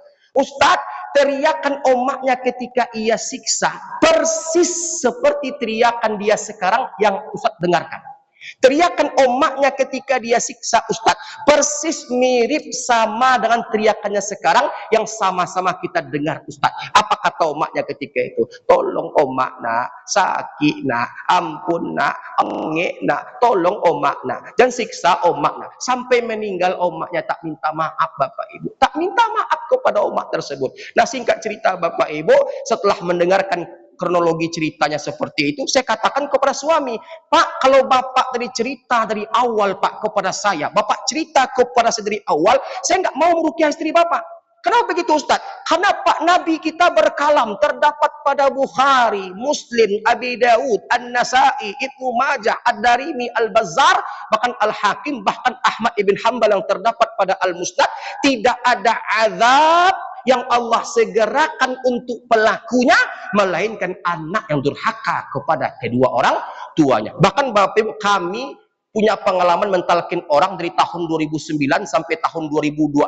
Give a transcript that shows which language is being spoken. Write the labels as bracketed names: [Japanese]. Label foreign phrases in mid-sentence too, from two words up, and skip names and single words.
[Indonesian] Ustadz, teriakan omaknya ketika ia siksa persis seperti teriakan dia sekarang yang Ustadz dengarkan. Teriakan omaknya ketika dia siksa Ustadz persis mirip sama dengan teriakannya sekarang yang sama-sama kita dengar Ustadz. Apa kata omaknya ketika itu? Tolong omak nak, sakit nak, ampun nak, engek nak, tolong omak nak, dan siksa omak nak. Sampai meninggal omaknya tak minta maaf, Bapak Ibu. Tak minta maaf kepada omak tersebut. Nah, singkat cerita Bapak Ibu, setelah mendengarkan kronologi ceritanya seperti itu, saya katakan kepada suami, Pak, kalau Bapak tadi cerita dari awal Pak kepada saya, Bapak cerita kepada saya dari awal, saya nggak mau meruqyah istri Bapak. Kenapa begitu Ustaz? Karena Pak Nabi kita berkalam, terdapat pada Bukhari, Muslim, Abi Daud, An-Nasai, Ibnu Majah, Ad-Darimi, Al-Bazzar, bahkan Al-Hakim, bahkan Ahmad ibn Hanbal yang terdapat pada Al-Musnad, tidak ada azab yang Allah segerakan untuk pelakunya, melainkan anak yang durhaka kepada kedua orang tuanya. Bahkan Bapak Ibu, kami punya pengalaman mentalkin orang dari tahun 2009 sampai tahun 2026.